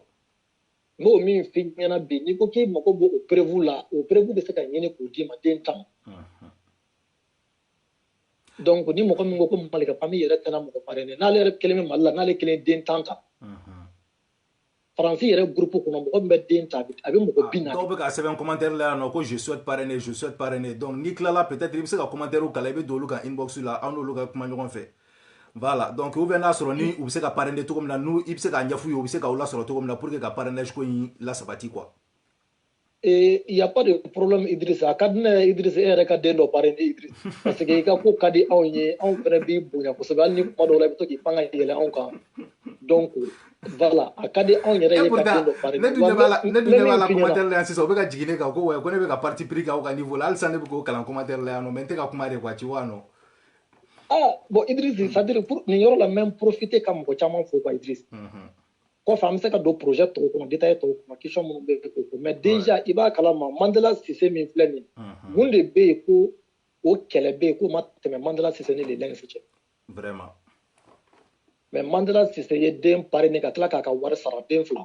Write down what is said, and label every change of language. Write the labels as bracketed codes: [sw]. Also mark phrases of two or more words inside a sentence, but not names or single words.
[bm] n'o min f'i ɲɛna bi n'i ko k'i mago b'o prévu la o prévu bɛ se ka ɲini k'o d'i ma den 10 donc ni mɔgɔ min ko malika famille yɛrɛ tɛna mɔgɔ parrainer n'ale yɛrɛ kelen bɛ Mali la n'ale kelen den 10 ta Faransi yɛrɛ groupe kɔnɔ mɔgɔ min bɛ den ta a bɛ mɔgɔ 40 dɔw bɛ ka sɛbɛn commentaire la yan nɔ ko [fr] je souhaite parrainer [bm] donc n'i tilala peut-être i bɛ se ka commentaire kala i bɛ don olu ka inbox la aw n'olu ka kuma ɲɔgɔn fɛ voilà donc [fr] ou bien [bm] n'a sɔrɔ ni u bɛ se ka parrainer cogo min na n'u i bɛ se k'a ɲɛf'u ye u bɛ se k'aw lasɔrɔ cogo min na [fr] pour que [bm] ka parrainage ko in lasabati quoi [fr] il y a pas de problème [bm] Idriss a ka di ne ye Idriss e yɛrɛ ka den dɔ parrainer Idriss [fr] parce que [bm] i ka ko ka di anw ye anw fana b'i bonya kosɛbɛ hali ni kuma dɔw la i bɛ to k'i pan ka yɛlɛ anw kan donc voilà a ka di anw yɛrɛ ye ka den dɔ parrainer ne dun ɲɛ b'a la commentaire la yan sisan o bɛ ka jigin ne kan ko ko ne bɛ ka [fr] parti pris [bm] k'aw ka niveau la halisa ne bɛ k'o kalan commentaire la yan nɔ mais n tɛ ka kuma de [fr] quoi tu vois non [bm] bon Idriss [fr] c'est-à-dire pour [bm] nin yɔrɔ la [fr] même profiter [bm] ka mɔgɔ caman fo quoi Idriss kɔfɛ an bɛ se ka don projet tɔw kɔnɔ détail tɔw kɔnɔ question minnu bɛ yen k'o [fr] mais déjà [bm] i b'a kalama Mandela Cissé min filɛ nin ye mun de bɛ yen ko o kɛlɛ bɛ yen k'o ma tɛmɛ Mandela Cissé ni le Lens cɛ vraiment mais Mandela Cissé ye den parrainer ka tila k'a ka wari sara den 2